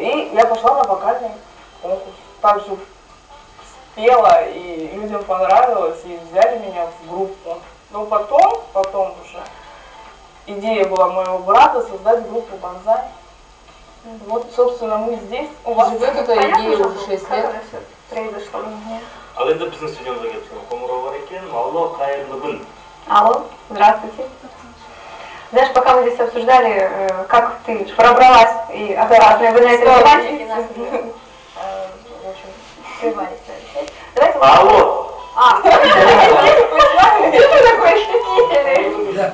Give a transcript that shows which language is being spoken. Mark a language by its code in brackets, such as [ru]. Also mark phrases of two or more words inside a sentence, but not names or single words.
[ru] И я пошла на вокальный конкурс. Также спела, и людям понравилось, и взяли меня в группу. Но потом уже идея была моего брата создать группу «Бонзай». Вот, собственно, мы здесь. У вас живет эта идея уже 6 лет. Произошло. [kk] Ал енді біздің студиямызға келіп қоңырау бар екен. Алло, қайырлы күн. [ru] Алло, здравствуйте. Знаешь, пока мы здесь обсуждали, как ты пробралась и разные, вы на это внимание. В общем, прервались. Давайте. Алло. Что такое стеснительный?